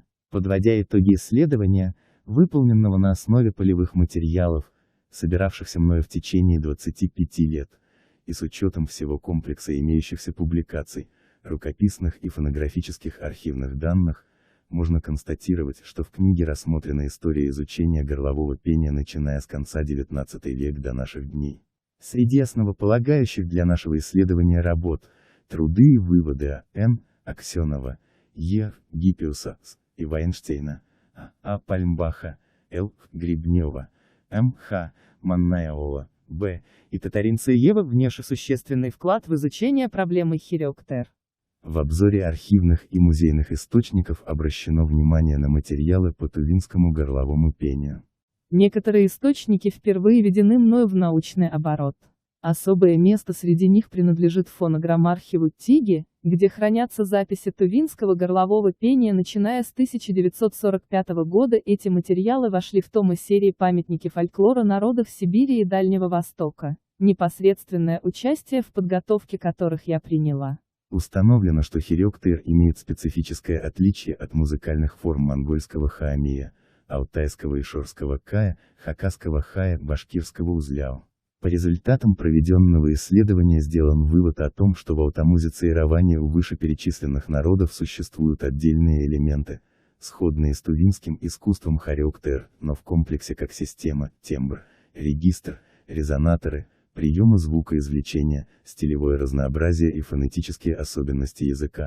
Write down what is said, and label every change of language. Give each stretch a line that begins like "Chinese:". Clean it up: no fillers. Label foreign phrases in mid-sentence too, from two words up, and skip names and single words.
Russian: Подводя итоги исследования, выполненного на основе полевых материалов, собиравшихся мною в течение 25 лет, и с учетом всего комплекса имеющихся публикаций, рукописных и фонографических архивных данных, можно констатировать, что в книге рассмотрена история изучения горлового пения, начиная с конца XIX века до наших дней. Среди основополагающих для нашего исследования работ — труды и выводы А.Н. Аксенова, Е. Гиппиуса, С. и Вайнштейна, А. Пальмбаха, Л. Гребнева, М. Х. Маннаева, Б. и Татаринцеева внес существенный вклад в изучение проблемы хироктер. В обзоре архивных и музейных источников обращено внимание на материалы по тувинскому горловому пению. Некоторые источники впервые введены мною в научный оборот. Особое место среди них принадлежит фонограммархиву Тиги, где хранятся записи тувинского горлового пения начиная с 1945 года. Эти материалы вошли в томы серии «Памятники фольклора народов Сибири и Дальнего Востока», непосредственное участие в подготовке которых я приняла. Установлено, что хироктер имеет специфическое отличие от музыкальных форм монгольского хаамия, алтайского и шорского кая, хакасского хая, башкирского узляо. По результатам проведенного исследования сделан вывод о том, что в аутомузицировании у вышеперечисленных народов существуют отдельные элементы, сходные с тувинским искусством хироктер, но в комплексе как система, тембр, регистр, резонаторы, приемы звукоизвлечения, стилевое разнообразие и фонетические особенности языка.